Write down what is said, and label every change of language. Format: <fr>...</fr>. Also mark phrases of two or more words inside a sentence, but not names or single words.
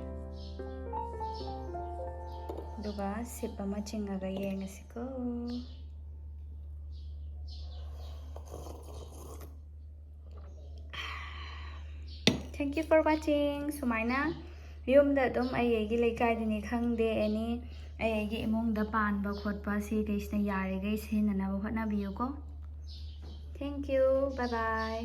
<mni>duga sip ama chingaga yengasiko</mni> <en>thank you for watching</en> <mni>sumaina yumda dum ayegi leikai dini khangde ani ayegi imongda panba khotpa si kaisna yare gai senana hotna biyo ko</mni> <en>thank you bye bye</en>